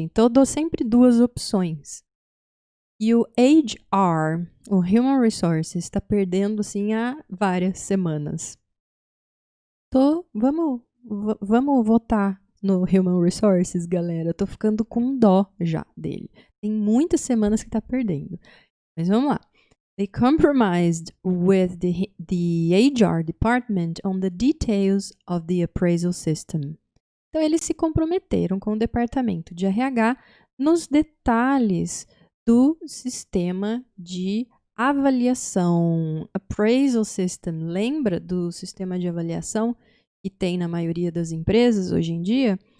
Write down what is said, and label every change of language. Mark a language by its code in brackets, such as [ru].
[pt] Então, eu dou sempre duas opções. E o HR, o Human Resources, está perdendo, assim, há várias semanas. Vamos votar no Human Resources, galera. Eu tô ficando com dó já dele. Tem muitas semanas que tá perdendo. Mas vamos lá. [en] They compromised with the HR department on the details of the appraisal system. [pt] Então, eles se comprometeram com o departamento de RH nos detalhes do sistema de avaliação. Appraisal system, lembra do sistema de avaliação que tem na maioria das empresas hoje em dia?